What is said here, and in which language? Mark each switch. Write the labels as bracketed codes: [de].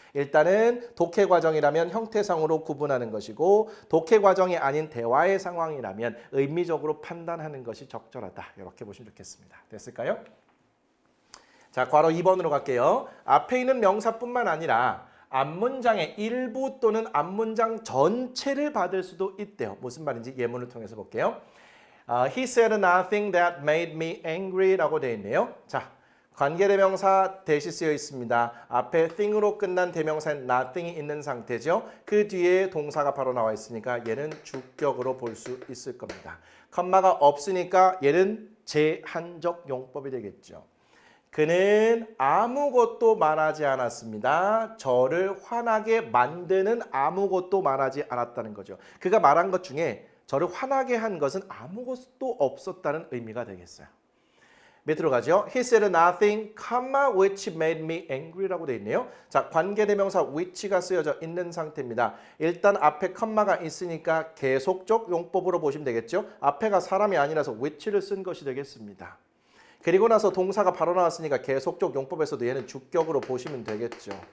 [ko] 일단은 독해 과정이라면 형태상으로 구분하는 것이고 독해 과정이 아닌 대화의 상황이라면 의미적으로 판단하는 것이 적절하다. 이렇게 보시면 좋겠습니다. 됐을까요? 자, 괄호 2번으로 갈게요. 앞에 있는 명사뿐만 아니라 앞문장의 일부 또는 앞문장 전체를 받을 수도 있대요. 무슨 말인지 예문을 통해서 볼게요. [en] He said nothing that made me angry [ko] 라고 되어 있네요. 자, 관계대명사 that이 쓰여 있습니다. 앞에 thing으로 끝난 대명사인 nothing이 있는 상태죠. 그 뒤에 동사가 바로 나와 있으니까 얘는 주격으로 볼 수 있을 겁니다. 컴마가 없으니까 얘는 제한적 용법이 되겠죠. 그는 아무것도 말하지 않았습니다. 저를 화나게 만드는 아무것도 말하지 않았다는 거죠. 그가 말한 것 중에 저를 화나게 한 것은 아무것도 없었다는 의미가 되겠어요. 밑으로 가죠. [en] He said nothing, which made me angry [ko] 라고 되어 있네요. 자, 관계대명사 which가 쓰여져 있는 상태입니다. 일단 앞에 컴마가 있으니까 계속적 용법으로 보시면 되겠죠. 앞에가 사람이 아니라서 which를 쓴 것이 되겠습니다. 그리고 나서 동사가 바로 나왔으니까 계속적 용법에서도 얘는 주격으로 보시면 되겠죠.